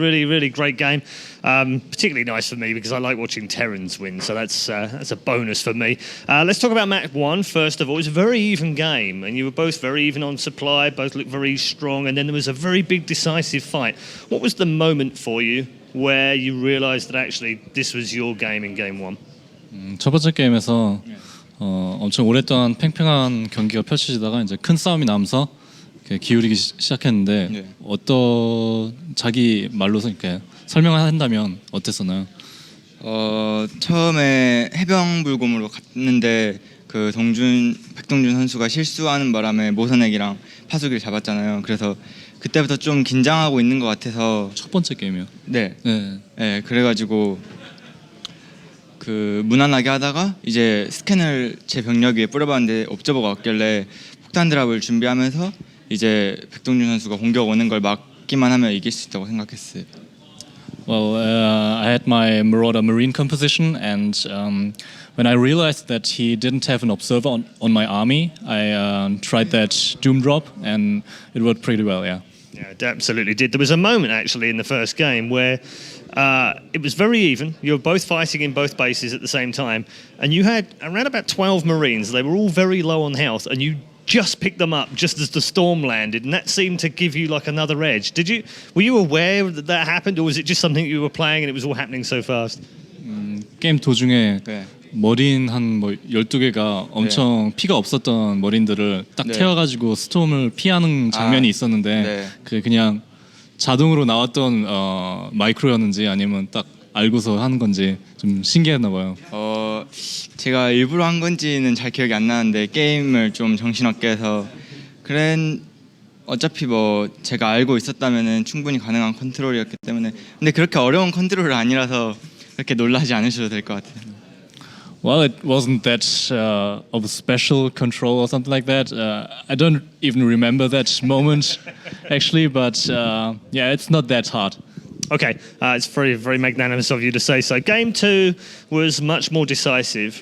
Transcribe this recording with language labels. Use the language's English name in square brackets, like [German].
[English] Really, really great game. Particularly nice for me because I like watching Terrans win, so that's a bonus for me. Let's talk about Map 1, first of all. It was a very even game, and you were both very even on supply, both looked very strong, and then there was a very big decisive fight. What was the moment for you where you realised that actually this was your game in Game 1? [Korean] 첫 번째 게임에서 엄청 오랫동안 팽팽한 경기가 펼쳐지다가 이제 큰 싸움이 나면서 이렇게 기울이기 시작했는데 네. 자기 말로서 이렇게 설명을 한다면 어땠었나요? 처음에 해병불곰으로 갔는데 그 백동준 선수가 실수하는 바람에 모선액이랑 파수기를 잡았잖아요. 그래서 그때부터 좀 긴장하고 있는 것 같아서 첫 번째 게임이요. 네, 네. 그래가지고 그 무난하게 하다가 이제 스캔을 제 병력 위에 뿌려봤는데 옵저버가 없길래 폭탄 드랍을 준비하면서 이제 백동준 선수가 공격 오는 걸 막기만 하면 이길 수 있다고 생각했어요. [English] Well, I had my Marauder Marine composition, and when I realized that he didn't have an observer on my army, I tried that Doom drop, and it worked pretty well, yeah. Yeah, it absolutely did. There was a moment actually in the first game where it was very even. You were both fighting in both bases at the same time, and you had around about 12 Marines. They were all very low on health, and you just picked them up just as the storm landed, and that seemed to give you like another edge. Were you aware that that happened, or was it just something you were playing and it was all happening so fast? [Korean] 게임 도중에 네. 머린 한 12개가 엄청 피가 없었던 머린들을 딱 네. 태워가지고 스톰을 피하는 장면이 있었는데 네. 그냥 자동으로 나왔던 마이크로였는지 아니면 딱 알고서 하는 건지 좀 신기했나 봐요. 제가 일부러 한 건지는 잘 기억이 안 나는데 게임을 좀 정신없게 해서 어차피 뭐 제가 알고 있었다면은 충분히 가능한 컨트롤이었기 때문에 근데 그렇게 어려운 컨트롤이 아니라서 그렇게 놀라지 않으셔도 될 것 같아요. [English] Well, it wasn't that of a special control or something like that. I don't even remember that moment actually, but yeah, it's not that hard. Okay, it's very, very magnanimous of you to say so. Game 2 was much more decisive.